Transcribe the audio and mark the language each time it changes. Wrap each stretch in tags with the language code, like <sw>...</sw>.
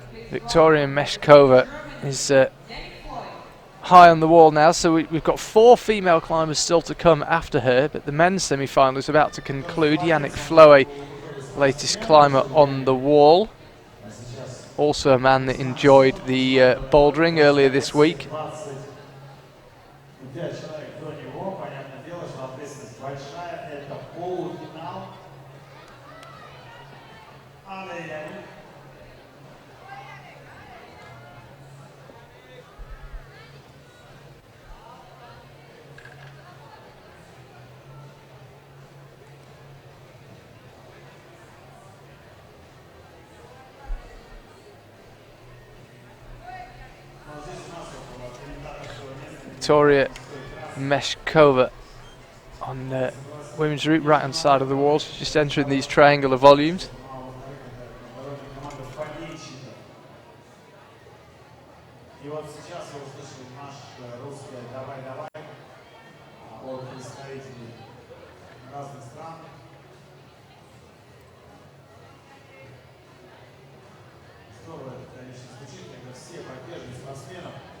<en>Victoria Meshkova is high on the wall now, so we've got 4 female climbers still to come after her, but the men's semi-final is about to conclude. Yannick Floe, latest climber on the wall, also a man that enjoyed the bouldering earlier this week. 20.</en> <ru>Идет человек до него, понятное дело, что ответственность большая, это полуфинал. Але</ru> <en>Victoria Meshkova on women's route, right hand side of the wall. She's just entering these triangular volumes.</en> <ru>И вот сейчас я услышал наш русский «давай-давай» от представителей разных стран. Здорово это, конечно, звучит, когда все поддерживают спортсменов.</ru>